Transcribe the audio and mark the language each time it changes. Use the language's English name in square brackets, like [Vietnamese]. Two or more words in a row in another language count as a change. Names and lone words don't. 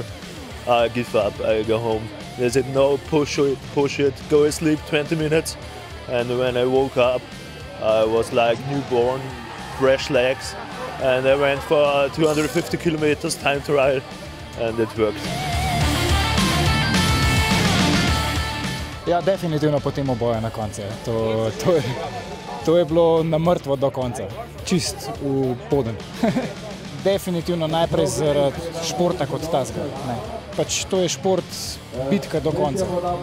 [English] I give up, I go home. They said, no, push it, go to sleep 20 minutes. And when I woke up, I was like newborn, fresh legs. And I went for 250 kilometers time trial, and it worked. [Slovenian] Ja, definitivno po tem oboje na koncu. To je bilo na mrtvo do konca, čist v poden. Definitivno najprej zaradi športa kot tazga. Pač to je šport, bitka do konca.